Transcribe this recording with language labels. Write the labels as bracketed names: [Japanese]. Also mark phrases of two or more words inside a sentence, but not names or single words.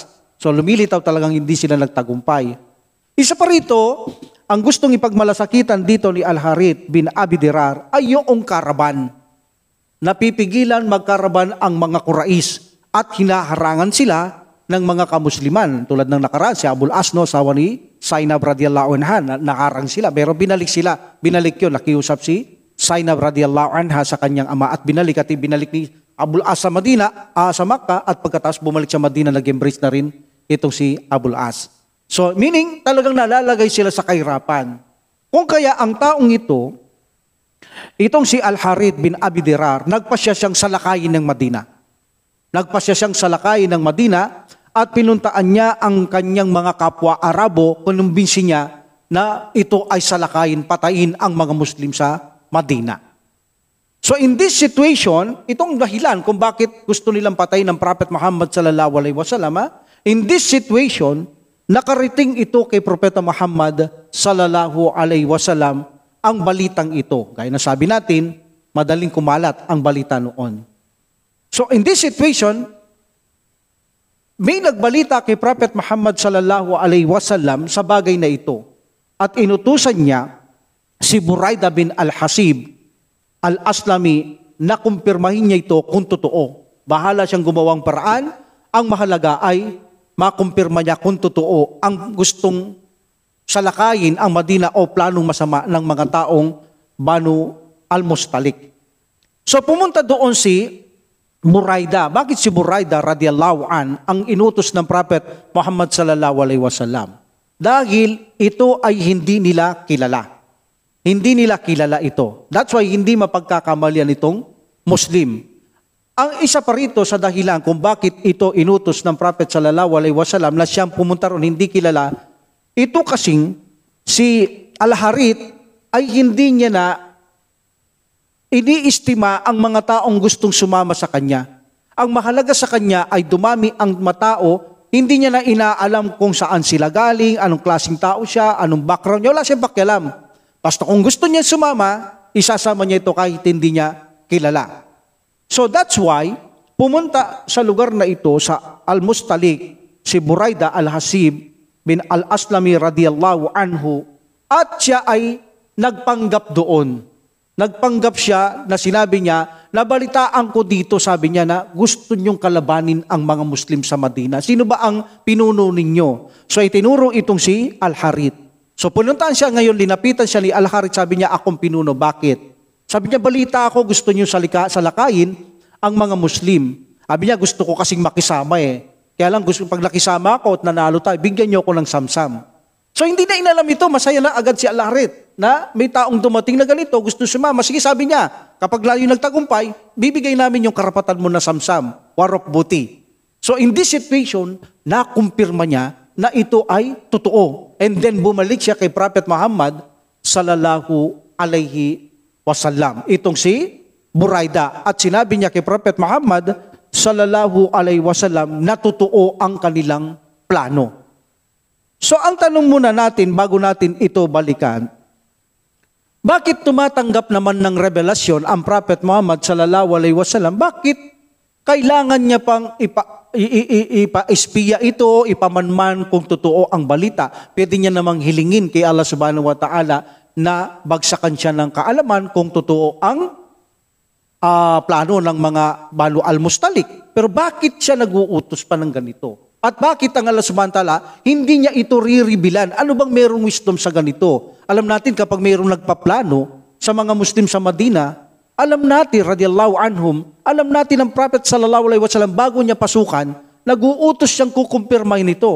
[Filipino] So lumilitaw talagang hindi sila nagtagumpay. Isa pa rito, ang gustong ipagmalasakitan dito ni Al-Harith bin Abi Dirar ay yung karaban. Napipigilan magkaraban ang mga Quraysh at hinaharangan sila ng mga kamusliman. Tulad ng nakaraan, si Abul Asno, sawa ni Zainab [Arabic] رضي الله عنها, [Filipino] nakarang sila. Pero binalik sila. Binalik yun. Nakiusap si Zainab [Arabic] رضي الله عنها [Filipino] sa kanyang ama at binalik ni Abul As sa Madina, sa Makkah, at pagkatapos bumalik sa Madina, nag-embrace na rin itong si Abul As. So, meaning, talagang nalalagay sila sa kahirapan. Kung kaya ang taong ito, itong si Al-Harith bin Abi Dirar, nagpasya siyang salakayin ng Madina. Nagpasya siyang salakayin ng Madina at pinuntaan niya ang kanyang mga kapwa Arabo, kinumbinsi niya na ito ay salakayin, patayin ang mga Muslim sa Madina. [English] So in this situation, [Filipino] itong dahilan kung bakit gusto nilang patayin ng Prophet Muhammad [Arabic] صلى الله عليه وسلم, [English] in this situation, [Filipino] nakarating ito kay Propeta Muhammad [Arabic] صلى الله عليه وسلم [Filipino] ang balitang ito. Gaya na sabi natin, madaling kumalat ang balita noon. [English] So in this situation, [Filipino] may nagbalita kay Prophet Muhammad [Arabic] صلى الله عليه وسلم [Filipino] sa bagay na ito. At inutusan niya si Buraidah bin Al-Hasib Al-Aslami na kumpirmahin niya ito kung totoo. Bahala siyang gumawang paraan. Ang mahalaga ay makumpirma niya kung totoo ang gustong salakayin ang Madina o planong masama ng mga taong Banu Al-Mustalik. So pumunta doon si Buraidah. Bakit si Buraidah [Arabic] رضي الله عن [Filipino] ang inutos ng Prophet Muhammad [Arabic] صلى الله عليه وسلم? [Filipino] Dahil ito ay hindi nila kilala. Hindi nila kilala ito. [English] That's why [Filipino] hindi mapagkakamalian itong Muslim. Ang isa pa rito sa dahilan kung bakit ito inutos ng Prophet [Arabic] صلى الله عليه وسلم [Filipino] na siyang pumunta ron hindi kilala, ito kasing si Al-Harith ay hindi niya na iniistima ang mga taong gustong sumama sa kanya. Ang mahalaga sa kanya ay dumami ang matao, hindi niya na inaalam kung saan sila galing, anong klaseng tao siya, anong background niya, wala siyang pakialam. Basta kung gusto niya sumama, isasama niya ito kahit hindi niya kilala. [English] So that's why, [Filipino] pumunta sa lugar na ito, sa Al-Mustalik, si Buraidah Al-Hasib bin Al-Aslami [Arabic] رضي الله عنه, [Filipino] at siya ay nagpanggap doon. Nagpanggap siya na sinabi niya, nabalitaan ko dito, sabi niya na gusto niyong kalabanin ang mga Muslim sa Madina. Sino ba ang pinuno ninyo? So itinuro itong si Al-Harith. So pununtaan siya ngayon, linapitan siya ni Al-Harith, sabi niya, akong pinuno. Bakit? Sabi niya, balita ako, gusto niyo salakayin ang mga Muslim. Sabi niya, gusto ko kasing makisama eh. Kaya lang, pag nakisama ako at nanalo tayo, bigyan niyo ako ng samsam. So hindi na inalam ito, masaya na agad si Al-Harith na may taong dumating na ganito, gusto sumama. Sige, sabi niya, kapag layo nagtagumpay, bibigay namin yung karapatan mo na samsam, [English] war of booty. So in this situation, [Filipino] nakumpirma niya na ito ay totoo. [English] And then [Filipino] bumalik siya kay Prophet Muhammad [Arabic] صلى الله عليه وسلم. [Filipino] Itong si Buraidah. At sinabi niya kay Prophet Muhammad [Arabic] صلى الله عليه وسلم [Filipino] na totoo ang kanilang plano. So ang tanong muna natin bago natin ito balikan, bakit tumatanggap naman ng revelasyon ang Prophet Muhammad [Arabic] صلى الله عليه وسلم? [Filipino] Bakit kailangan niya pang ipa-espiya ito, ipamanman kung totoo ang balita? Pwede niya namang hilingin kay Allah [Arabic] سبحانه وتعالى [Filipino] na bagsakan siya ng kaalaman kung totoo ang plano ng mga Banu Al-Mustalik. Pero bakit siya nag-uutos pa ng ganito? At bakit ang Allah [Arabic] سبحانه وتعالى [Filipino] hindi niya ito riribilan? Ano bang merong wisdom sa ganito? Alam natin kapag merong nagpaplano sa mga Muslim sa Madina, alam natin, [Arabic] رضي الله عنهم, [Filipino] alam natin ang Prophet [Arabic] صلى الله عليه وسلم [Filipino] bago niya pasukan, nag-uutos siyang kukumpirmahin nito.